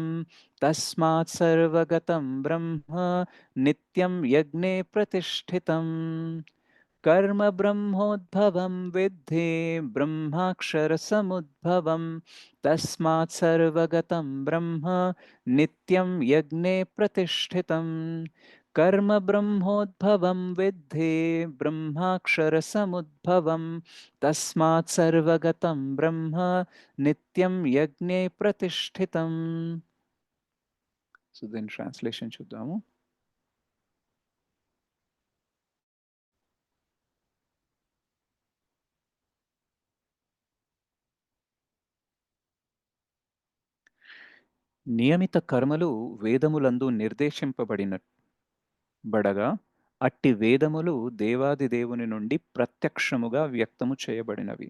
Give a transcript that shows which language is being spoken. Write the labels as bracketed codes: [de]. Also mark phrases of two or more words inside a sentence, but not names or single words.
[sa] तस्मात् सर्वगतं ब्रह्म नित्यं यज्ञे प्रतिष्ठितम् कर्म ब्रह्मोद्भवं विद्धि ब्रह्माक्षरसमुद्भवं तस्मात् सर्वगतं ब्रह्म नित्यं यज्ञे प्रतिष्ठितं कर्म ब्रह्मोद्भवं विद्धि ब्रह्माक्षरसमुद्भवं तस्मात् सर्वगतं ब्रह्म नित्यं यज्ञे प्रतिष्ठितम्. [en] So then translation [te] చూద్దాము. నియమిత కర్మలు వేదములందు నిర్దేశింపబడగా అట్టి వేదములు దేవాది దేవుని నుండి ప్రత్యక్షముగా వ్యక్తము చేయబడినవి.